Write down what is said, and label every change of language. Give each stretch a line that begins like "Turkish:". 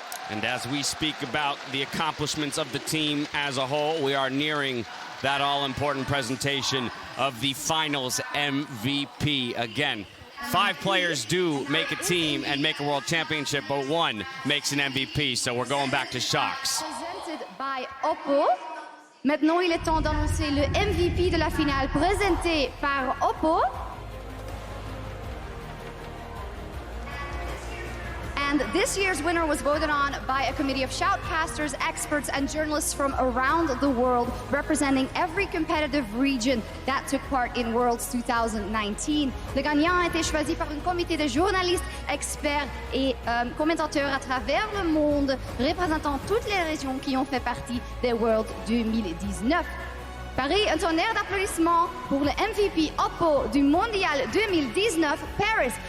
English: And as we speak about the accomplishments of the team as a whole, we are nearing that all-important presentation of the finals MVP. Again, 5 players do make a team and make a world championship, but 1 makes an MVP, so we're going back to Shocks. Presented by Oppo.
French: Maintenant, il est temps d'annoncer le MVP de la finale, présenté par Oppo.
English: And this year's winner was voted on by a committee of shoutcasters, experts, and journalists from around the world, representing every competitive region that took part in Worlds 2019.
French: Le gagnant a été choisi par un comité de journalistes, experts et commentateurs à travers le monde, représentant toutes les régions qui ont fait partie des Worlds 2019. Paris, un tonnerre d'applaudissements pour le MVP Oppo du Mondial 2019, Paris.